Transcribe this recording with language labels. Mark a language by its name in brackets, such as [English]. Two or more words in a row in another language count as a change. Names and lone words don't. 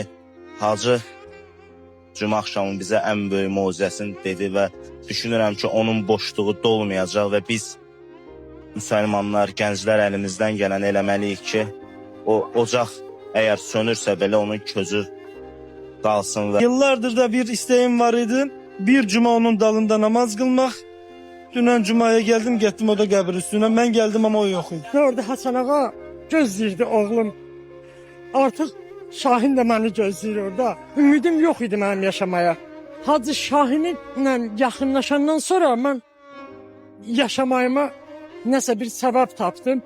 [Azerbaijani] Hacı Cümə axşamı bizə ən böyük moizəsini dedi və düşünürəm ki, onun boşluğu dolmayacaq və biz müsəlmanlar, gənclər əlimizdən gələn eləməliyik ki, o ocaq əgər sönürsə belə onun közü qalsın. [Turkish] Yıllardır da bir isteğim var idi. Bir cuma onun dalında namaz kılmak. [Azerbaijani] Dünən cumaya geldim, getdim o da qəbir üstüne. [Turkish] Ben geldim ama o yok idi. [Azerbaijani] Gördü Hasan ağa, gözləyirdi oğlum. Artıq Şahin də məni gözləyir orada. Ümidim yox idi mənim yaşamaya. Hacı Şahinlə yaxınlaşandan sonra mən yaşamayıma nəsə bir səbəb tapdım.